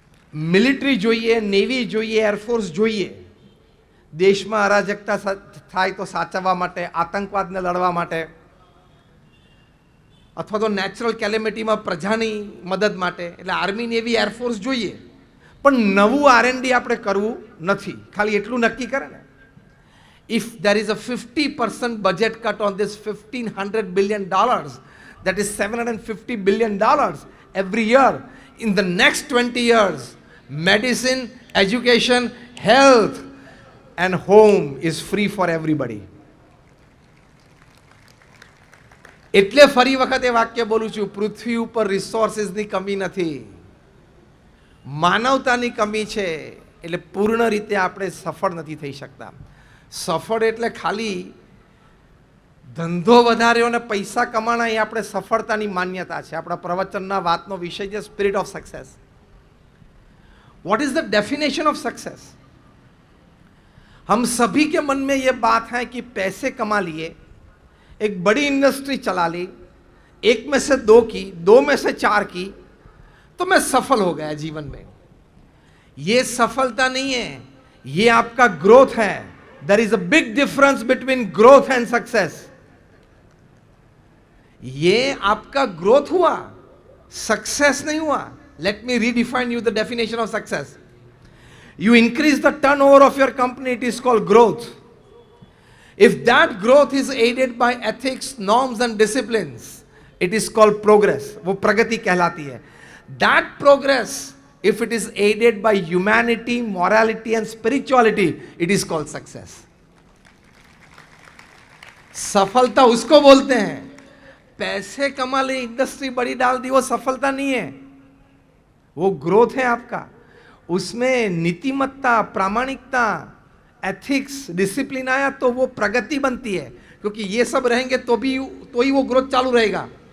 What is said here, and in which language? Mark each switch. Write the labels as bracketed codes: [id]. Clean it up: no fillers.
[gu] Military જોઈએ, navy જોઈએ, air force જોઈએ. દેશમાં અરાજકતા થાય તો સાચવવા માટે, આતંકવાદને લડવા માટે, અથવા તો નેચરલ કેલેમિટીમાં પ્રજાની મદદ માટે, એટલે આર્મી, નેવી, એરફોર્સ જોઈએ. પણ નવું R&D આપણે કરવું નથી. ખાલી એટલું નક્કી કરે ને, [en] if there is a 50% budget cut on this $1,500 billion, that is $750 billion every year, in the next 20 years, medicine, education, health and home is free for everybody. [gu] એટલે ફરી વખત એ વાક્ય બોલું છું, પૃથ્વી ઉપર રિસોર્સિસની કમી નથી, માનવતાની કમી છે. એટલે પૂર્ણ રીતે આપણે સફળ નથી થઈ શકતા. સફળ એટલે ખાલી ધંધો વધાર્યો અને પૈસા કમાણા એ આપણે સફળતાની માન્યતા છે. આપણા પ્રવચનના વાતનો વિષય છે spirit of success. [en] What is the definition of success? [hi] हम सभी के मन में यह बात है कि पैसे कमा लिए, एक बड़ी इंडस्ट्री चला ली, एक में से 2 की, 2 में से 4 की, तो मैं सफल हो गया जीवन में. ये सफलता नहीं है, ये आपका ग्रोथ है. [en] There is a big difference between growth and success. [hi] ये आपका ग्रोथ हुआ, सक्सेस नहीं हुआ. [en] Let me redefine you the definition of success. You increase the turnover of your company, it is called growth. If that growth is aided by ethics, norms and disciplines, it is called progress. [hi] वो प्रगति कहलाती है. [en] That progress, if it is aided by humanity, morality and spirituality, it is called success. [hi] सफलता उसको बोलते हैं. पैसे कमा ले, इंडस्ट्री बड़ी डाल दी, वो सफलता नहीं है, वो ग्रोथ है आपका. उसमें नीतिमत्ता, प्रामाणिकता, एथिक्स, डिसिप्लिन आया तो वो प्रगति बनती है, क्योंकि ये सब रहेंगे तो ही वो ग्रोथ चालू रहेगा।